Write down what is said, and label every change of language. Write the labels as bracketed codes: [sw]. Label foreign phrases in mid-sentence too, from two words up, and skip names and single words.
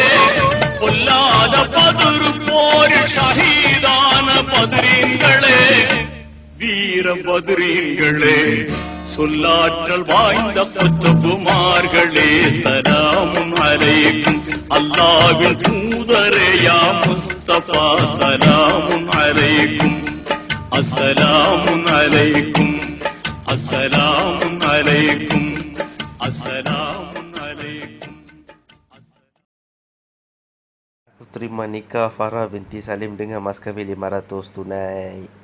[ta] பொல்லாத பதுரு போரில் ஷஹீதான பத்ரீன்களே வீர பத்ரீன்களே சொல்லாற்றல் வாய்ந்த குத்துபுமார்களே [ar] سلام عليكم. [ta] அல்லாஹ்வின் தூதரே [ar] يا مصطفى سلام عليكم. السلام عليكم السلام عليكم السلام عليكم. [id] Aku terima nikah Farah binti Salim dengan mas kawin 500 tunai.